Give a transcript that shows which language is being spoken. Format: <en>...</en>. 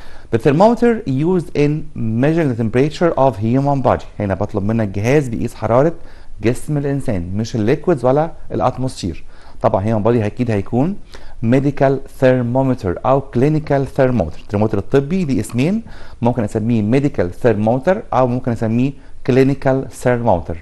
<en>The thermometer used in measuring the temperature of human body.</en> <ar>هنا بطلب منك جهاز بيقيس حرارة جسم الإنسان مش الليكويدز ولا الأتموسفير. طبعا human body أكيد هيكون medical thermometer أو clinical thermometer. الترمومتر الطبي ليه اسمين ممكن أسميه medical thermometer أو ممكن أسميه clinical thermometer.</ar>